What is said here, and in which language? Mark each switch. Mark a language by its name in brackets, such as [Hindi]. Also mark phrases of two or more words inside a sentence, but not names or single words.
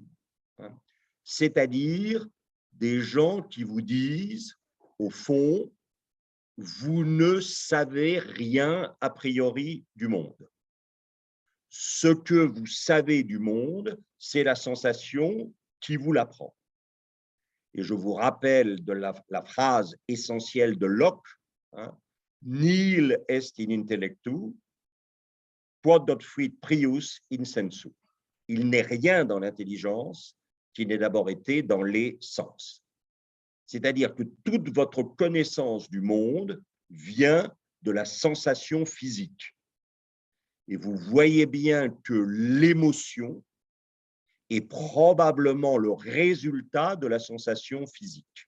[French] C'est-à-dire des gens qui vous disent, au fond, vous ne savez rien a priori du monde. Ce que vous savez du monde, c'est la sensation qui vous l'apprend. Et je vous rappelle de la phrase essentielle de Locke, [Latin] Nihil est in intellectu, quod fuit prius in sensu. [French] Il n'est rien dans l'intelligence qui n'ait d'abord été dans les sens. C'est-à-dire que toute votre connaissance du monde vient de la sensation physique. Et vous voyez bien que l'émotion est probablement le résultat de la sensation physique.